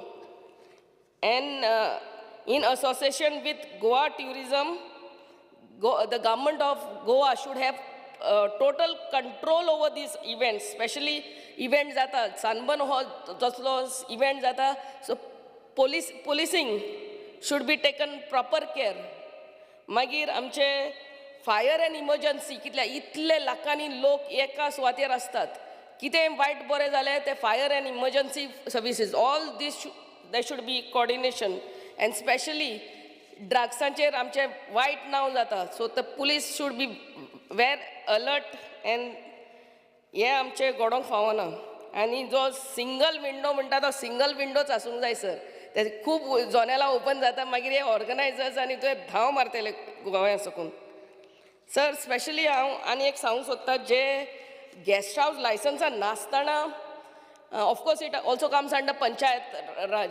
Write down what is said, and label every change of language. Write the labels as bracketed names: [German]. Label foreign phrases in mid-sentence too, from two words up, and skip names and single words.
[English] And in association with Goa tourism, the government of Goa should have total control over these events, especially events that Sunburn events that so policing should be taken proper care. [Konkani] Magir amche [English] fire and emergency kit [Konkani] ल्या इतले लाखांनी लोक एका सुवातेर असतात. कितें वायट बरें जालें ते [English] fire and emergency services, all this there should be coordination, and especially [Konkani] drugsancher आमचे वायट नाव जाता. [English] So the police should be very alert and [Konkani] हे आमचे घडोवंक फावना. आनी जो [English] single window [Konkani] म्हणटा तो सिंगल विंडोच आसूंक जाय सर. ते खूब जनेलां ओपन जाता मागीर हे ऑर्गनायजर्स आनी ते धांव मारतले गोंया सकून. सर स्पेशली हांव आनी एक सांगूंक सोदता जे [English] guest house [Konkani] लायसन्सां नासतना [English] of course it also comes under Panchayat Raj.